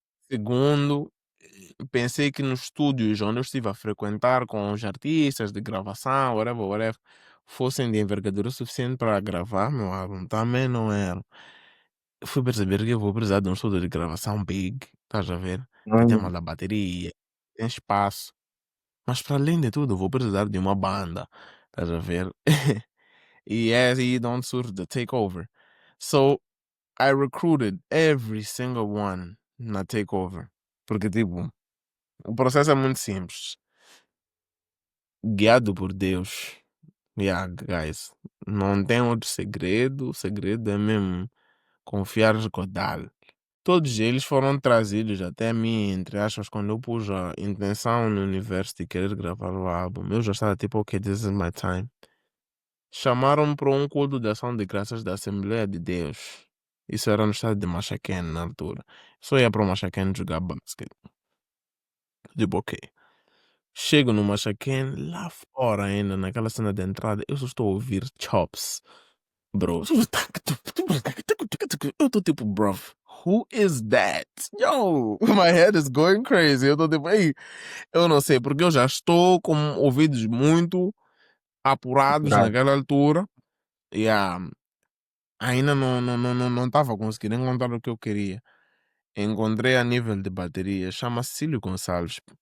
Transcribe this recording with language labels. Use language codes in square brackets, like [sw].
[pt] Segundo, pensei que nos estúdios onde eu estive a frequentar com os artistas de gravação, [en] whatever, whatever, [pt] fossem de envergadura suficiente para gravar meu álbum. Também não era. Fui perceber que eu vou precisar de um estúdio de gravação big, estás a ver? Que tem Olha, uma da bateria, tem espaço. Mas para além de tudo, eu vou precisar de uma banda, estás a ver? E é aí de onde surge the takeover. [en] So, I recruited every single one na takeover. [pt] Porque, tipo, o processo é muito simples. Guiado por Deus. [en] Yeah, guys. [pt] Não tem outro segredo. O segredo é mesmo confiar em Godal. Todos eles foram trazidos até mim, entre aspas, quando eu pus a intenção no universo de querer gravar o álbum. Eu já estava tipo, [en] ok, this is my time. [pt] Chamaram-me para um culto de ação de graças da Assembleia de Deus. Isso era no estado de Machaken na altura. Só ia para o Machaken jogar basquete. Tipo, ok. Chego no Machaken, lá fora ainda, naquela cena de entrada, eu só estou a ouvir chops, bro. Eu estou tipo, bro, [en] who is that? Yo, my head is going crazy. [pt] Eu estou tipo, ei, eu não sei, porque eu já estou com ouvidos muito apurados apurado. naquela altura. E ainda não estava conseguindo encontrar o que eu queria. Encontrei a nível de bateria, chama-se Cílio Gonçalves.